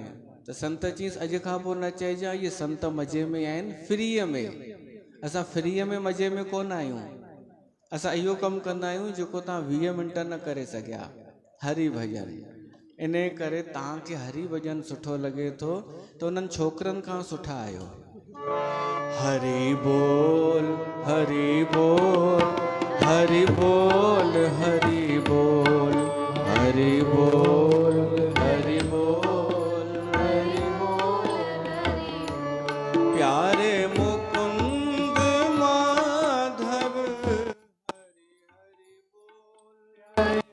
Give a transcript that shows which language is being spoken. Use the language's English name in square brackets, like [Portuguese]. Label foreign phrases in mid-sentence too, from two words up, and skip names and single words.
[Sindhi] त संत चईंसि अॼु खां पोइ न चइजां इहे संत मज़े में आहिनि, फ्रीअ में। असां फ्रीअ में मज़े में कोन आहियूं, असां इहो कमु कंदा आहियूं जेको तव्हां 20 मिंट न करे सघिया, हरि भॼन। इन करे तव्हांखे हरि भजन सुठो लॻे थो त उन्हनि छोकिरनि खां सुठा आहियो। [Hindi] हरि बोल हरि बोल हरि बोल हरि बोल हरि बोल हरि बोल हरि बोल प्यारे मुकुंद माधव हरि हरि बोल